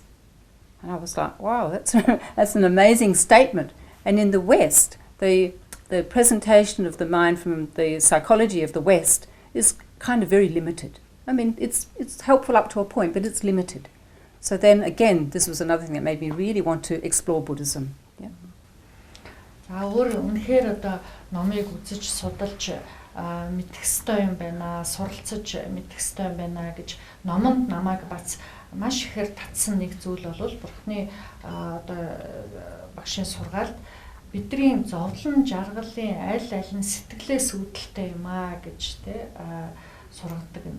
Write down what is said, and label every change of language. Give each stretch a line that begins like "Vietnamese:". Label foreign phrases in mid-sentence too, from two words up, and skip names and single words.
English: And I was like, wow, that's an amazing statement. And in the West, the presentation of the mind from the psychology of the West is kind of very limited. I mean, it's helpful up to a point, but it's limited. So then again, this was another thing that made me really want to explore Buddhism. Yeah.
Mongolian: Өөр үнэхээр одоо номыг үзэж судалж мэдэх ёстой юм байна, суралцаж мэдэх ёстой юм байна гэж номонд намайг бац маш ихээр татсан нэг зүйл бол Бурхны одоо багшийн сургаалд бидний зовлон жаргалын аль нь сэтгэлээс үүдэлтэй юм аа гэж тэ сургадаг юм.